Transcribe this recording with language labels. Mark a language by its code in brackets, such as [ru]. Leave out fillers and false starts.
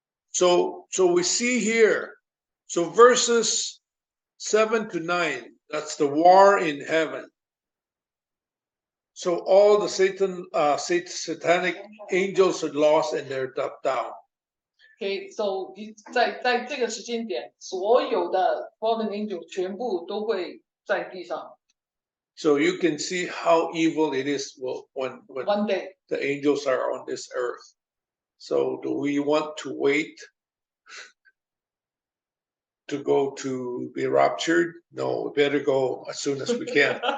[en] So we see here. So verses 7 to 9. That's the war in heaven. So all the satanic angels are lost and they're dumped down. Okay, so [zh] 在这个时间点，所有的 fallen angel 全部都会在地上。 [en] So you can see how evil it is when One day the angels are on this earth. So do we want to wait to go to be raptured? No, we better go as soon as we can.